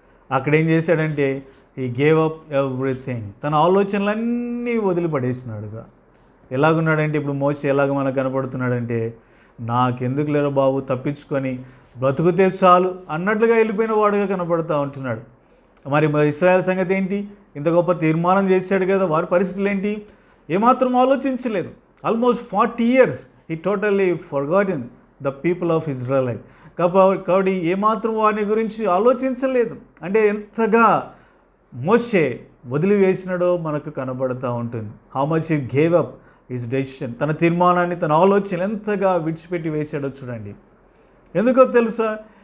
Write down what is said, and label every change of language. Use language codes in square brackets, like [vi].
[te] అక్కడ ఏం చేశాడంటే [en] He gave up everything. [te] తన ఆలోచనలన్నీ వదిలిపడేసినాడుగా. ఎలాగున్నాడంటే ఇప్పుడు మోషే ఎలాగ మనకు కనపడుతున్నాడంటే, నాకెందుకు లేరో బాబు, తప్పించుకొని బ్రతుకుతే చాలు అన్నట్లుగా వెళ్ళిపోయిన వాడుగా కనపడుతూ ఉంటున్నాడు. మరి ఇశ్రాయేల్ సంగతి ఏంటి? ఇంత గొప్ప తీర్మానం చేశాడు కదా, వారి పరిస్థితులు ఏంటి? ఏమాత్రం ఆలోచించలేదు. [en] Almost 40 years he totally forgotten the people of Israel. [te] కాబట్టి ఏమాత్రం వారిని గురించి ఆలోచించలేదు. ఎంతగా మోషే వదిలివేసినాడో మనకు కనబడుతూ ఉంటుంది. [en] How much he gave up his decision. [te] తన తీర్మానాన్ని, తన ఆలోచన ఎంతగా విడిచిపెట్టి వేశాడో చూడండి. ఎందుకో తెలుసా?